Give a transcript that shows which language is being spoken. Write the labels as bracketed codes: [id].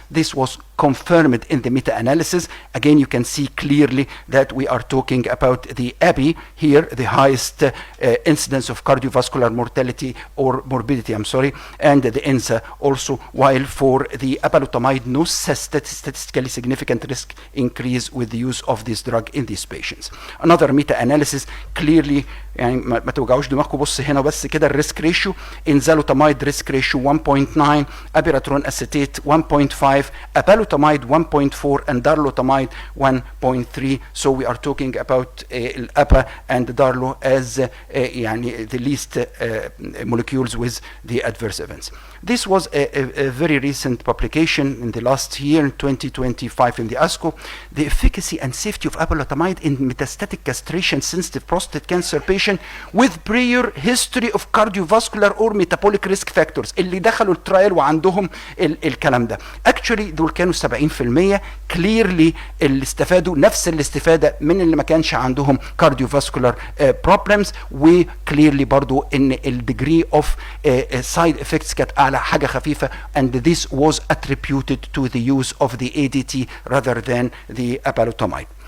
[en] This was confirmed in the meta-analysis. Again, you can see clearly that we are talking about the ABI here, the highest incidence of cardiovascular mortality or morbidity, I'm sorry, and the ENSA also, while for the apalutamide, no statistically significant risk increase with the use of this drug in these patients. Another meta-analysis clearly, [ar] يعني ما توجعوش دماغكم، بص هنا بس كده الريسك ريشيو، انزالوتامايد ريسك ريشيو 1.9، abiraterone acetate 1.5، apalutamide 1.4 and darolutamide 1.3. [en] So we are talking about APA and darlo as يعني the least molecules with the adverse events. This was a very recent publication in the last year, in 2025, in the ASCO, the efficacy and safety of apalutamide in metastatic castration-sensitive prostate cancer patient with prior history of cardiovascular or metabolic risk factors. [ar] اللي دخلوا الترايل وعندهم الكلام ده. Actually دول كانوا 70%، clearly اللي استفادوا نفس الاستفادة من اللي ما كانش عندهم cardiovascular problems، و clearly برضو ان ال [en] degree of side effects [ar] كانت على حاجة خفيفة، [en] and this was attributed to the use of the ADT rather than the apalutamide.